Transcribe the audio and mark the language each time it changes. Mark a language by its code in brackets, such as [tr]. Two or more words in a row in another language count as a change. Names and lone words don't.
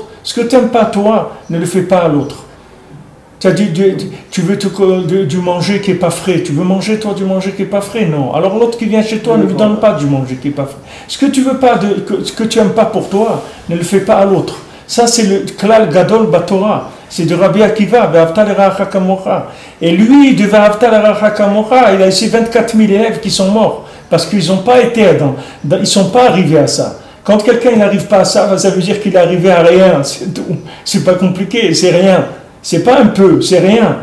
[fr] Ce que tu n'aimes pas toi, ne le fais pas à l'autre. Tu veux du manger qui n'est pas frais. Tu veux manger toi du manger qui n'est pas frais? Non. Alors l'autre qui vient chez toi ne lui donne pas du manger qui n'est pas frais. Ce que tu veux pas, ce que tu n'aimes pas pour toi, ne le fais pas à l'autre. Ça c'est le [he] כלל גדול בתורה. [fr] C'est de Rabbi Akiva, et lui, de il a ici 24 000 élèves qui sont morts parce qu'ils n'ont pas été ils ne sont pas arrivés à ça. Quand quelqu'un n'arrive pas à ça, ça veut dire qu'il est arrivé à rien. C'est pas compliqué, c'est rien. C'est pas un peu, c'est rien.